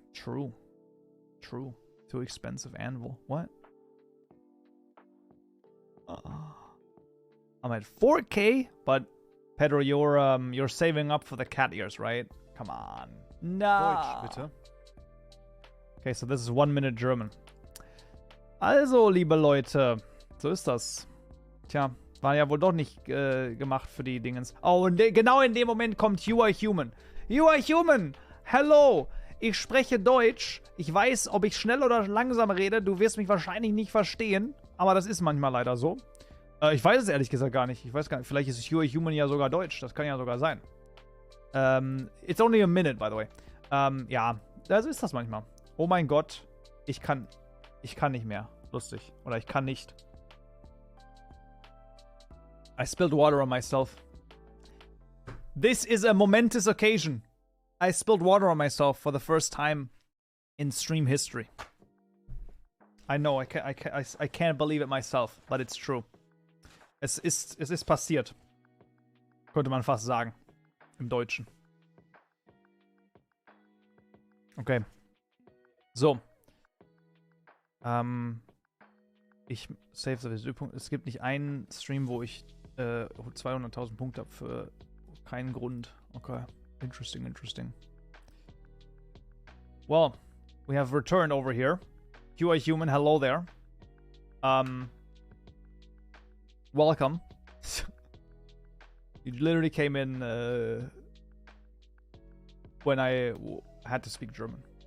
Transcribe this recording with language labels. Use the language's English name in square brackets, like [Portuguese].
[English] True. True. Too expensive anvil. What? I'm at 4K, but Pedro, you're saving up for the cat ears, right? Come on. No. [German] Deutsch, bitte. [English] Okay, so this is 1 minute German. [German] Also, liebe Leute, so ist das. Tja, war ja wohl doch nicht gemacht für die Dingens. Oh, und genau in dem Moment kommt You Are Human. You Are Human! Hello! Ich spreche Deutsch. Ich weiß, ob ich schnell oder langsam rede. Du wirst mich wahrscheinlich nicht verstehen. Aber das ist manchmal leider so. Ich weiß es ehrlich gesagt gar nicht. Ich weiß gar nicht. Vielleicht ist You Are Human ja sogar Deutsch. Das kann ja sogar sein. [English] It's only a minute, by the way. [German] Ja, so ist das manchmal. Oh mein Gott. Ich kann nicht mehr. Lustig. Oder ich kann nicht. [English] I spilled water on myself. This is a momentous occasion. I spilled water on myself for the first time in stream history. I know, I can't believe it myself, but it's true. [German] Es ist passiert. Könnte man fast sagen. Im Deutschen. Okay. So. Ich [English] save the [German] Punkt. Es gibt nicht einen Stream, wo ich 200.000 Punkte habe für keinen Grund. [English] Okay. Interesting. Well, we have returned over here. You are human. Hello there. Welcome. You literally came in when I had to speak German.